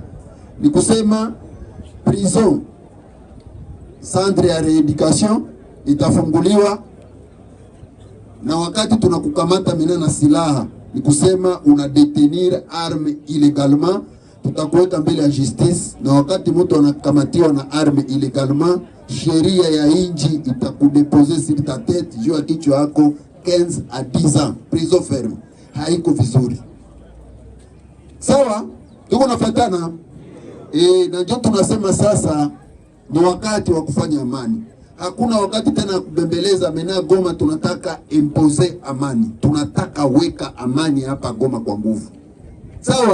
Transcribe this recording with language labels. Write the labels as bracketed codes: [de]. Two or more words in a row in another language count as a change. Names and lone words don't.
[sw] Ni kusema prison, centre ya reeducation itafunguliwa, na wakati tunakukamata mina na silaha, ni kusema una [fr] detenir arme illegalement, [sw] tutakuweka mbele ya justice, na wakati mtu anakamatiwa na [fr] arme illegalement, [sw] sheria ya inji itakudepose [fr] sur ta tête, [sw] juu ya kichwa yako 15 [fr] à 10 ans prison ferme. [sw] Haiko vizuri. Sawa? Tuko nafatana? Na ndio tunasema sasa ni wakati wa kufanya amani. Hakuna wakati tena kubembeleza mena Goma, tunataka impose amani. Tunataka weka amani hapa Goma kwa nguvu.